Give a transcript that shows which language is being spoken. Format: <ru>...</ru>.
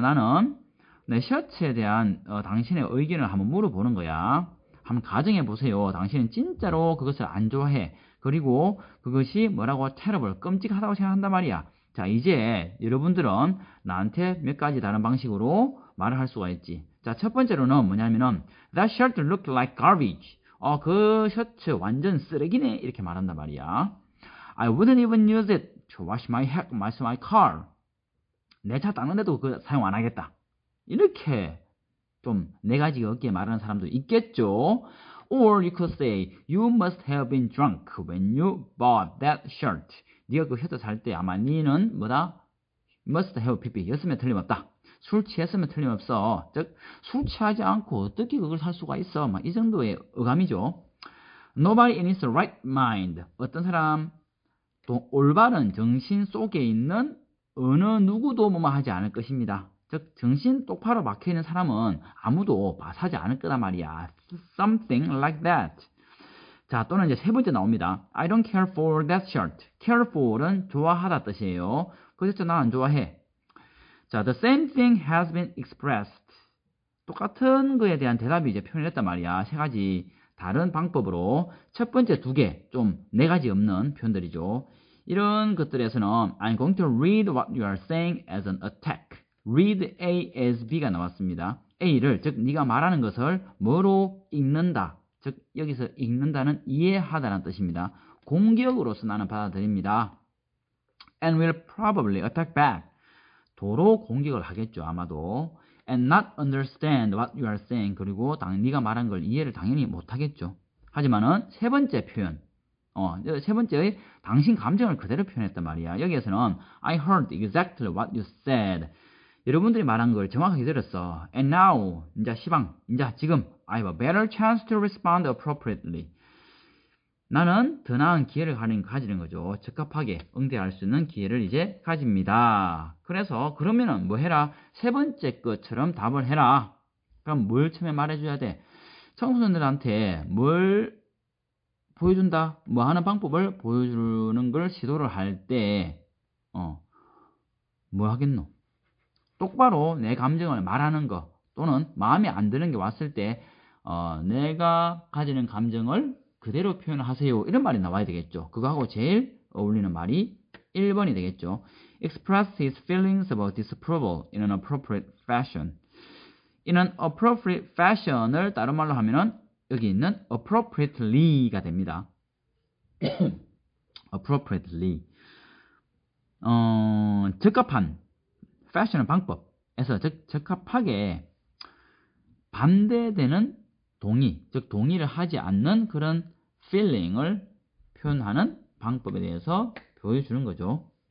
<ko>나는 내 셔츠에 대한 당신의 의견을 한번 물어보는 거야. 한번 가정해보세요. 당신은 진짜로 그것을 안 좋아해. 그리고 그것이 뭐라고 terrible, 끔찍하다고 생각한단 말이야. 자, 이제 여러분들은 나한테 몇 가지 다른 방식으로 말을 할 수가 있지. 자, 첫 번째로는 뭐냐면은</ko> <en>That shirt looked like garbage.</en> <ko>그 셔츠 완전 쓰레기네. 이렇게 말한단 말이야.</ko> <en>I wouldn't even use it to wash my car.</en> <ko>내 차 닦는데도 그거 사용 안 하겠다. 이렇게 좀 네 가지 어깨에 말하는 사람도 있겠죠.</ko> <en>Or you could say, you must have been drunk when you bought that shirt.</en> <ko>네가 그 셔츠 살 때 아마 니는 뭐다? must have pp. 였으면 틀림없다. 술 취했으면 틀림없어. 즉, 술 취하지 않고 어떻게 그걸 살 수가 있어? 막 이 정도의 어감이죠.</ko> <en>Nobody in his right mind.</en> <ko>어떤 사람, 또 올바른 정신 속에 있는 어느 누구도 뭐뭐 하지 않을 것입니다. 즉, 정신 똑바로 막혀있는 사람은 아무도 사지 않을 거란 말이야.</ko> <en>Something like that.</en> <ko>자, 또는 이제 세 번째 나옵니다.</ko> <en>I don't care for that shirt.</en> <ko>care for은 좋아하다 뜻이에요. 그래서 난 안 좋아해.</ko> <en>자, the same thing has been expressed.</en> <ko>똑같은 거에 대한 대답이 이제 표현을 했단 말이야. 세 가지 다른 방법으로 첫 번째 두 개, 좀 네 가지 없는 표현들이죠. 이런 것들에서는</ko> <en>I'm going to read what you are saying as an attack.</en> <ko>read A as B가 나왔습니다. A를, 즉 네가 말하는 것을 뭐로 읽는다. 즉 여기서 읽는다는 이해하다는 뜻입니다. 공격으로서 나는 받아들입니다.</ko> <en>And will probably attack back.</en> <ko>도로 공격을 하겠죠. 아마도.</ko> <en>And not understand what you are saying.</en> <ko>그리고 네가 말한 걸 이해를 당연히 못하겠죠. 하지만은 세 번째 표현. 세 번째의 당신 감정을 그대로 표현했단 말이야. 여기에서는</ko> <en>I heard exactly what you said.</en> <ko>여러분들이 말한 걸 정확하게 들었어.</ko> <en>And now,</en> <ko>이제 시방, 이제 지금</ko> <en>I have a better chance to respond appropriately.</en> <ko>나는 더 나은 기회를 가지는 거죠. 적합하게 응대할 수 있는 기회를 이제 가집니다. 그래서 그러면은 뭐 해라? 세 번째 것처럼 답을 해라. 그럼 뭘 처음에 말해줘야 돼? 청소년들한테 뭘 보여준다? 뭐 하는 방법을 보여주는 걸 시도를 할 때, 뭐 하겠노? 똑바로 내 감정을 말하는 거 또는 마음에 안 드는 게 왔을 때 내가 가지는 감정을 그대로 표현하세요. 이런 말이 나와야 되겠죠. 그거하고 제일 어울리는 말이 1번이 되겠죠.</ko> <en>Express his feelings about disapproval in an appropriate fashion. in an appropriate fashion</en> <ko>을 다른 말로 하면은 여기 있는 appropriately가 됩니다.</ko> <en>appropriately.</en> <ko>적합한 fashion은 방법에서 적합하게 반대되는 동의, 즉 동의를 하지 않는 그런 feeling을 표현하는 방법에 대해서 보여주는 거죠.</ko>